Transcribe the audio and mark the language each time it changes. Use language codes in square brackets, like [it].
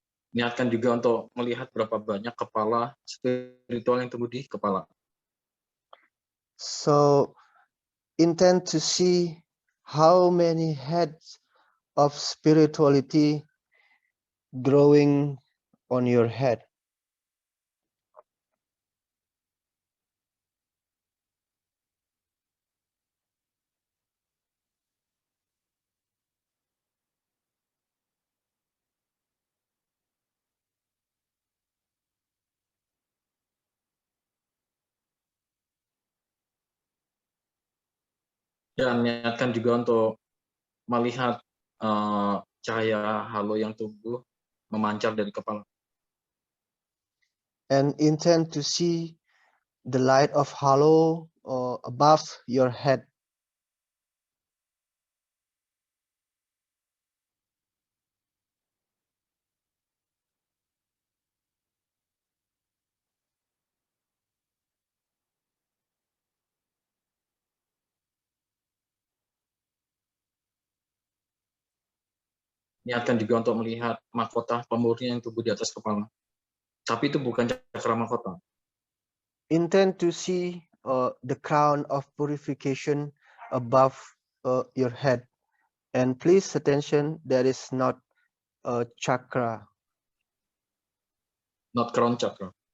[id] Niatkan juga untuk melihat berapa banyak kepala spiritual yang tumbuh di kepala. [en] So intend to see how many heads of spirituality growing on your head. [id] Dan niatkan juga untuk melihat cahaya halo yang tumbuh memancar dari kepala. [en] And intend to see the light of halo above your head. [id] Niatkan juga untuk melihat mahkota pemurni yang tumbuh di atas kepala. Tapi itu bukan cakra mahkota. [en] Intend to see the crown of purification above your head. And please attention, that is not a chakra, Not crown chakra.